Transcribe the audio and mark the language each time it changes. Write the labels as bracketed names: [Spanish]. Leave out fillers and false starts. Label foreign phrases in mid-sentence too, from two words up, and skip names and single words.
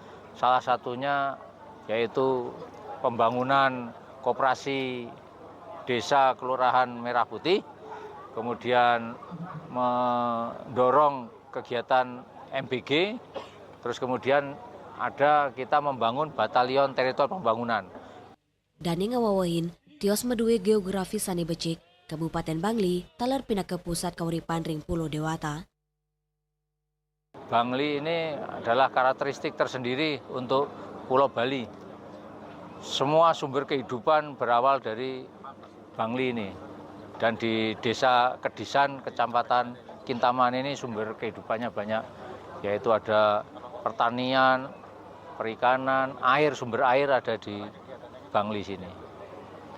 [Indonesian] Salah satunya yaitu pembangunan koperasi desa Kelurahan Merah Putih, kemudian mendorong kegiatan MBG, terus kemudian kita membangun batalion teritorial pembangunan. [Balinese] Dani ngawawahin tios medue geografi sani becik, Kabupaten Bangli, talar pindah ke pusat kauripan ring Pulau Dewata. [Indonesian] Bangli ini adalah karakteristik tersendiri untuk Pulau Bali. Semua sumber kehidupan berawal dari Bangli ini. Dan di desa Kedisan, Kecamatan Kintaman ini sumber kehidupannya banyak. Yaitu ada pertanian, perikanan, air, sumber air ada di Bangli sini.